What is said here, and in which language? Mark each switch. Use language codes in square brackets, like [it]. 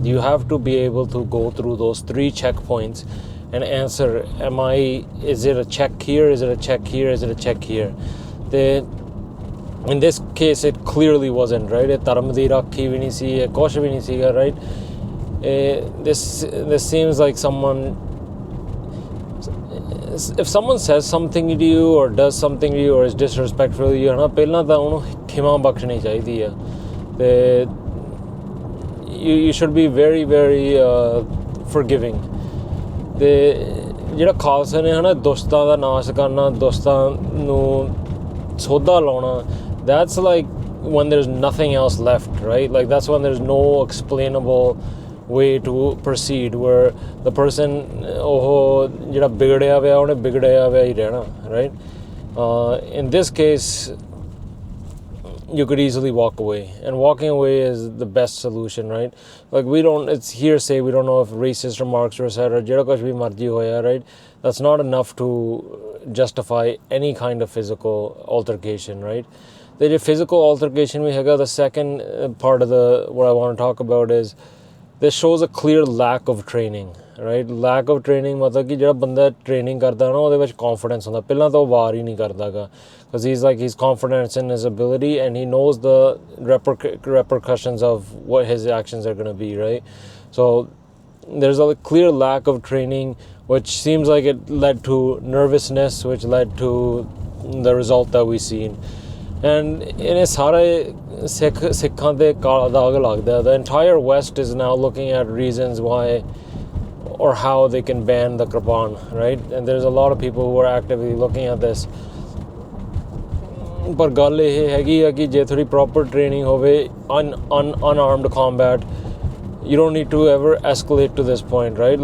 [en] You have to be able to go through those 3 checkpoints and answer, is it a check here, is it a check here, is it a check here? ਤੇ in this case it clearly wasn't, right? [pa] ਇਹ ਧਰਮ ਦੀ ਰਾਖੀ ਵੀ ਨਹੀਂ ਸੀ, ਇਹ ਕੁਛ ਵੀ ਨਹੀਂ ਸੀਗਾ, right? [en] This seems like if someone says something to you or does something to you or is disrespectful to you, [pa] ਹੈ ਨਾ, ਪਹਿਲਾਂ ਤਾਂ ਉਹਨੂੰ ਖਿਮਾ ਬਖਸ਼ਣੀ ਚਾਹੀਦੀ ਆ। [en] ਤੇ you should be very very forgiving. [pa] ਤੇ ਜਿਹੜਾ ਖਾਲਸਾ ਨੇ, ਹੈ ਨਾ, ਦੁਸ਼ਟਾਂ ਦਾ ਨਾਸ਼ ਕਰਨਾ, ਦੁਸ਼ਟਾਂ ਨੂੰ ਸੋਧਾ ਲਾਉਣਾ, [en] that's like when there's nothing else left, right? Like, that's when there's no explainable way to proceed, where the person [pa] ਜਿਹੜਾ ਵਿਗੜਿਆ ਹੋਇਆ ਉਹਨੇ ਵਿਗੜਿਆ ਹੋਇਆ ਹੀ ਰਹਿਣਾ, [en] right? In this case you could easily walk away, and walking away is the best solution, right? Like, it's hearsay, we don't know if racist remarks were said or [pa] ਜਿਹੜਾ ਕੁਛ ਵੀ ਮਰਜ਼ੀ ਹੋਇਆ, [en] right? That's not enough to justify any kind of physical altercation, right? The physical altercation we have, the second part of what I want to talk about is this shows a clear lack of training, right? Lack of training [pa] ਮਤਲਬ ਕਿ ਜਿਹੜਾ ਬੰਦਾ training ਕਰਦਾ ਨਾ, ਉਹਦੇ ਵਿੱਚ confidence ਹੁੰਦਾ। ਪਹਿਲਾਂ ਤਾਂ ਉਹ ਵਾਰ ਹੀ ਨਹੀਂ ਕਰਦਾਗਾ, [en] because he's confident in his ability and he knows the repercussions of what his actions are going to be, right? So there's a clear lack of training, which seems like it led to nervousness, which led to the result that we've seen. And in [pa] ਸਾਰੇ ਸਿੱਖਾਂ ਤੇ ਕਾਲਾ ਦਾਗ ਲੱਗਦਾ। [en] The entire West is now looking at reasons why or how they can ban the Kirpan, right? And there's a lot of people who are actively looking at this. [pa] ਪਰ ਗੱਲ ਇਹ ਹੈਗੀ ਆ ਕਿ ਜੇ ਥੋੜੀ [en] proper training [pa] ਹੋਵੇ, [en] unarmed combat, you don't need to ever escalate to this point, right?